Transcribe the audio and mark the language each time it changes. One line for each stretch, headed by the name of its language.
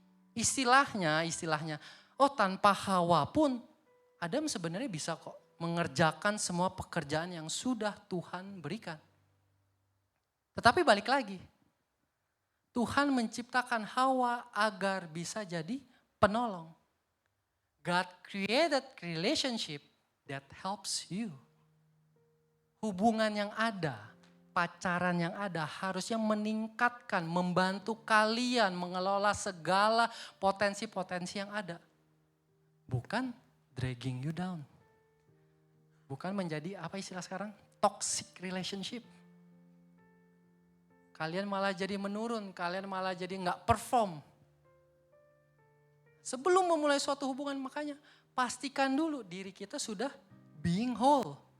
Indonesian: Istilahnya, oh tanpa Hawa pun Adam sebenarnya bisa kok mengerjakan semua pekerjaan yang sudah Tuhan berikan. Tetapi balik lagi, Tuhan menciptakan Hawa agar bisa jadi penolong.
English: God created relationship that helps you.
Indonesian: Hubungan yang ada, pacaran yang ada harusnya meningkatkan, membantu kalian mengelola segala potensi-potensi yang ada. Bukan
English: dragging you down.
Indonesian: Bukan menjadi apa istilah sekarang?
English: Toxic relationship.
Indonesian: Kalian malah jadi menurun, kalian malah jadi gak perform. Sebelum memulai suatu hubungan makanya pastikan dulu diri kita sudah
English: being whole.